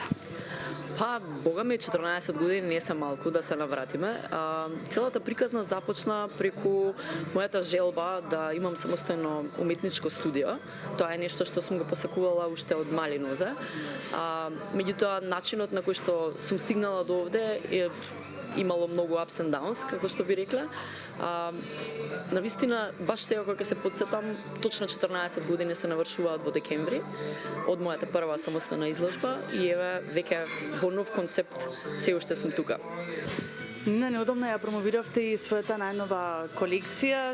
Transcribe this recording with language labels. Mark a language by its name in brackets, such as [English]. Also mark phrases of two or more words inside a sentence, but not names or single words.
[Macedonian] Па, бога ми, 14 години не се малку да се навратиме. Целата приказна започна преку мојата желба да имам самостојно уметничко студио. Тоа е нешто што сум го посакувала уште од мали нозе. Меѓутоа, начинот на кој што сум стигнала до овде е имало многу [English] ups and downs, [Macedonian] како што би рекле. Навистина, баш сега кога се подсетам, точно 14 години се навршуваат во декември од мојата прва самостојна изложба и еве веќе во нов концепт се уште сум тука. Нина, неодамна ја промовиравте и својата најнова колекција.